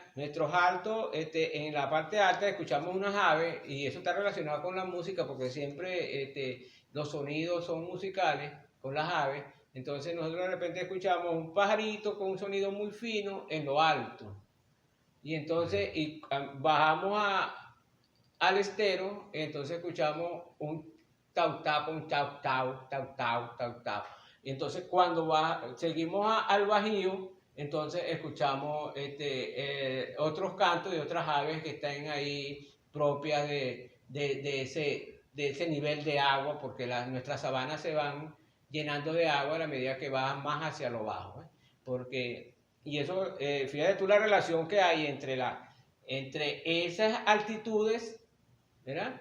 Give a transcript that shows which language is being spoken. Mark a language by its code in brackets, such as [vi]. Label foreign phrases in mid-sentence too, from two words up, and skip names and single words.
[es] Nuestros altos, en la parte alta escuchamos unas aves y eso está relacionado con la música porque siempre los sonidos son musicales con las aves. Entonces nosotros de repente escuchamos un pajarito con un sonido muy fino en lo alto y entonces bajamos al estero, entonces escuchamos un tau tau, un tau tau, tau tau, tau tau. Y entonces cuando seguimos al bajío, entonces escuchamos otros cantos de otras aves que están ahí propias de ese nivel de agua, porque nuestras sabanas se van llenando de agua a la medida que bajan más hacia lo bajo, y eso, fíjate tú la relación que hay entre esas altitudes ¿verdad?